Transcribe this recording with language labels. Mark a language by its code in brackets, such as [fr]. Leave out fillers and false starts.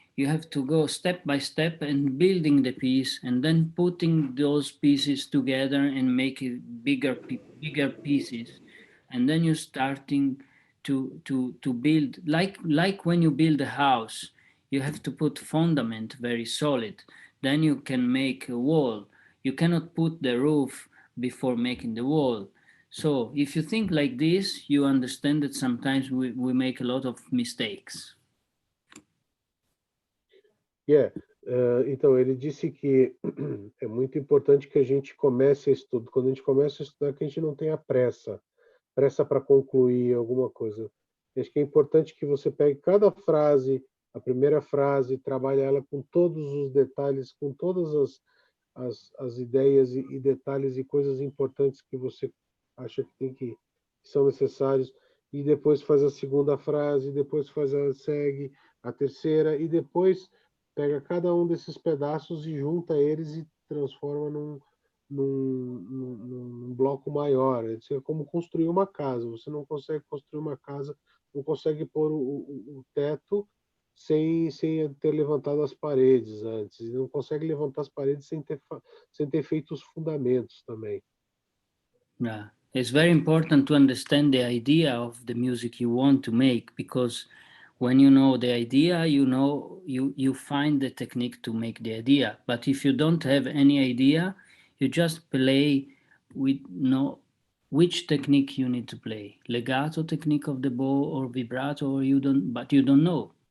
[en] You have to go step by step and building the piece, and then putting those pieces together and make it bigger pieces, and then you're starting to build, like when you build a house, you have to put fundament very solid, then you can make a wall. You cannot put the roof before making the wall. So if you think like this, you understand that sometimes we make a lot of mistakes. [pt] Então, ele disse que é muito importante que a gente comece a estudar. Quando a gente começa a estudar, que a gente não tenha pressa para concluir alguma coisa. Acho que é importante que você pegue cada frase, a primeira frase, trabalha ela com todos os detalhes, com todas as ideias e detalhes e coisas importantes que você acha que são necessários, e depois faz a segunda frase, depois faz a segue a terceira, e depois pega cada um desses pedaços e junta eles e transforma num bloco maior. Isso é como construir uma casa. Você não consegue construir uma casa, não consegue pôr o teto sem ter levantado as paredes antes. E não consegue levantar as paredes sem ter feito os fundamentos também. [en] Yeah, it's very important to understand the idea of the music you want to make, because when you know the idea, you find the technique to make the idea. But if you don't have any idea, you just play with no which technique you need to play, legato technique of the bow or vibrato, or you don't know.